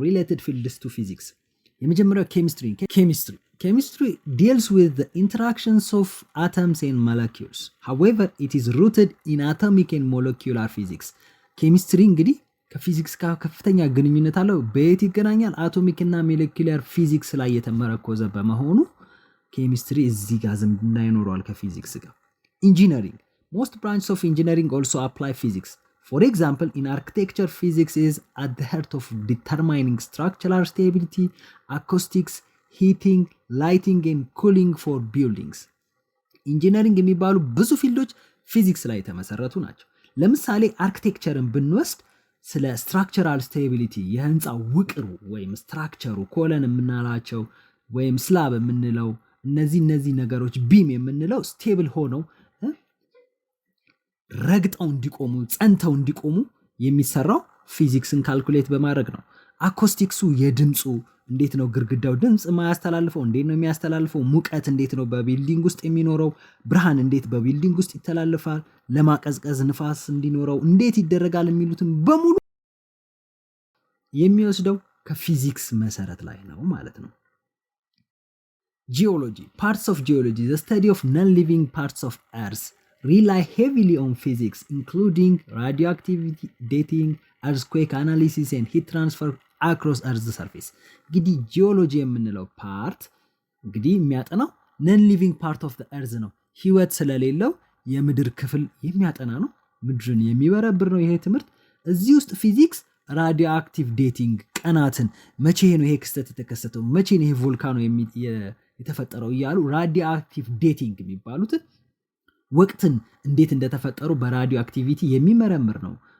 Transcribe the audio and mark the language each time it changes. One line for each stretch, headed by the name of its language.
English: ሪሌትድ ፊልድስ ቱ ፊዚክስ።
Amharic: የመጀመሪያው ኬሚስትሪ
English: deals with the interactions of atoms and molecules. However, it is rooted in atomic and molecular physics.
Amharic: ኬሚስትሪ እንግዲህ ከፊዚክስ ጋር ከፍተኛ ግንኙነት አለው። በየት ይገናኛል? አቶሚክ እና ሞለኪውላር ፊዚክስ ላይ የተመረኮዘ በመሆኑ ኬሚስትሪ እዚህ ጋር ዝምድና ይኖረዋል ከፊዚክስ ጋር። ኢንጂነሪንግ
English: Most branches of engineering also apply physics. For example, in architecture, physics is at the heart of determining structural stability, acoustics, heating, lighting, and cooling for buildings.
Amharic: ኢንጂነሪንግ የሚባሉ ብዙ ፊልዶች ፊዚክስ ላይ የተመሰረቱ ናቸው። ለምሳሌ አርኪቴክቸርን ብንወስድ ስለ ስትራክቸራል ስቴቢሊቲ የህንፃ ውቅሩ ወይም ስትራክቸሩ ኮለን የምናላቸው ወይም ስላብ የምንለው እነዚህ ነገሮች ቢም የምንለው ስቴብል ሆነው ረግጠው እንዲቆሙ ጸንተው እንዲቆሙ የሚሰራው ፊዚክስን ካልኩሌት በማድረግ ነው። አኮስቲክሱ የድምፁ እንዴት ነው ግድግዳው ድምፅ ማያስተላልፈው እንዴት ነው የሚያስተላልፈው? ሙቀት እንዴት ነው በቢልዲንግ ውስጥ የሚኖረው? ብርሃን እንዴት በቢልዲንግ ውስጥ ይተላለፋል? ለማቀዝቀዝ ንፋስ እንዲኖረው እንዴት ይደረጋል? የሚሉትን በሙሉ የሚወስደው ከፊዚክስ መሰረት ላይ ነው ማለት ነው። Geology.
English: Parts of geology, the study of non-living parts of Earth, rely heavily on physics, including radioactivity dating, earthquake analysis, and heat transfer across Earth's surface.
Amharic: እንግዲህ ጂኦሎጂ የምንለው ፓርት እንግዲህ የሚያጠናው
English: non-living part of the Earth
Amharic: ነው። ህይወት ስለሌለው የምድር ክፍል የሚያጠና ነው። ምድርን የሚበረብር ነው ይሄ ትምህርት። እዚህ ውስጥ ፊዚክስ ራዲዮ አክቲቭ ዴቲንግ ቀናትን መቼ ነው ይሄ ክስተት የተከሰተው መቼ ነው ይሄ ቮልካኖ የተፈጠረው እያሉ ራዲዮ አክቲቭ ዴቲንግ የሚባሉትን ወቅትን እንዴት እንደተፈጠሩ በራዲዮ አክቲቪቲ የሚመረምር ነው።